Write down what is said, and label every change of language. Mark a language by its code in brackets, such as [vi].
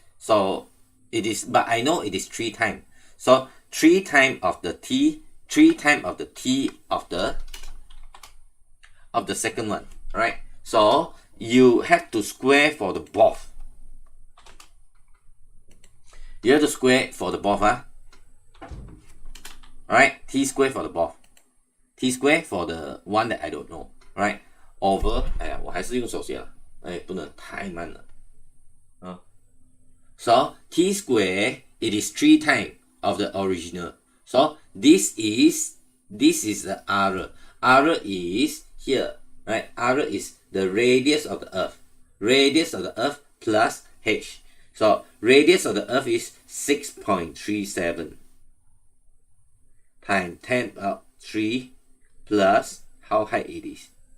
[en] So it is, but I know it is 3 times. So 3 times of the t, 3 times of the t of the second one, right? So you have to square for the both. You have to square for the both, Alright, t square for the both. T square for the one that I don't know, right? Over, [zh] 哎呀，我还是用手写了，哎，不能太慢了。 [en] So t square, it is 3 times of the original. So this is the R. R is here, right? R is the radius of the Earth. Radius of the Earth plus h. So radius of the Earth is 6.37 times 10 power 3 plus how high it is.